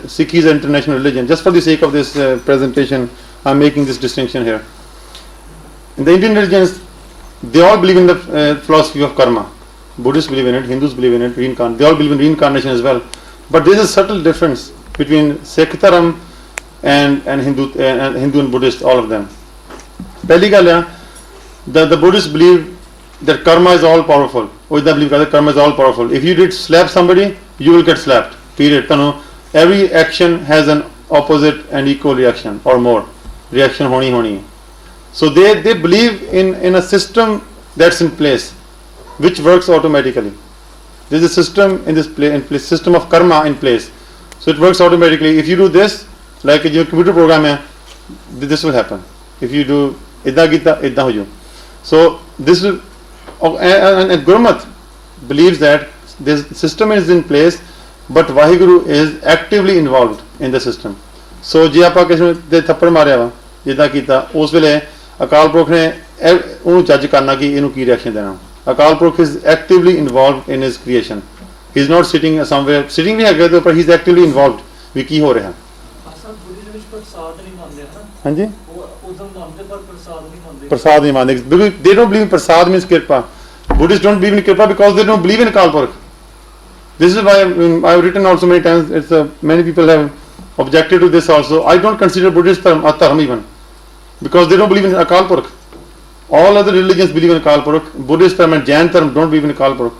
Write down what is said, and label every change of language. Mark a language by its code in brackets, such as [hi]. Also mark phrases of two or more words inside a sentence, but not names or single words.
[en] Sikh is an international religion. Just for the sake of this presentation, I'm making this distinction here. In the Indian religions, they all believe in the philosophy of karma. Buddhists believe in it, Hindus believe in it, they all believe in reincarnation as well. But there is a subtle difference between Sikh dharam and Hindu and Buddhist, all of them. [pa] Pehli ਗੱਲ ਆ, [en] the Buddhists believe that karma is all powerful. [pa] ਉਹ ਇਦਾਂ believe ਕਰਦੇ [en] karma is all powerful. If you did slap somebody, you will get slapped. Period. ਤੁਹਾਨੂੰ every action has an opposite and equal reaction or more. [hi] Reaction होनी है. [en] So they believe in a system that's in place, which works automatically. There is a system in place, system of karma in place. So it works automatically. If you do this, like a computer program hai, this will happen. If you do [pa] ਇੱਦਾਂ ਕੀਤਾ, ਇੱਦਾਂ ਹੋ ਜੂ. [en] So this will, and Gurmat believes that this system is in place, but Vaheguru is actively involved in the system. [pa] So ਜੇ ਆਪਾਂ ਕਿਸੇ ਦੇ ਥੱਪੜ ਮਾਰਿਆ ਵਾ ਜਿੱਦਾਂ ਕੀਤਾ ਉਸ ਵੇਲੇ ਅਕਾਲ ਪੁਰਖ ਨੇ ਉਹਨੂੰ ਜੱਜ ਕਰਨਾ ਕਿ ਇਹਨੂੰ ਕੀ ਰਿਐਕਸ਼ਨ ਦੇਣਾ. [en] ਅਕਾਲ ਪੁਰਖ is actively involved in his creation. He is not sitting somewhere, sitting [pa] ਵੀ ਹੈਗਾ ਤੇ ਪਰ [en] he is actively involved [pa] ਵੀ ਕੀ ਹੋ ਰਿਹਾ. ਹਾਂਜੀ ਪ੍ਰਸਾਦ ਨਹੀਂ ਮੰਨਦੇ [en] because they don't believe in prasad means kirpa. Buddhists don't believe in kirpa because they don't believe in Akal Purkh. This is why I have written also many times. Many people have objected to this also. I don't consider Buddhist a dharma even because they don't believe in Akal Purkh. All other religions believe in Akal Purkh. Buddhist dharma and Jain dharma don't believe in Akal Purkh.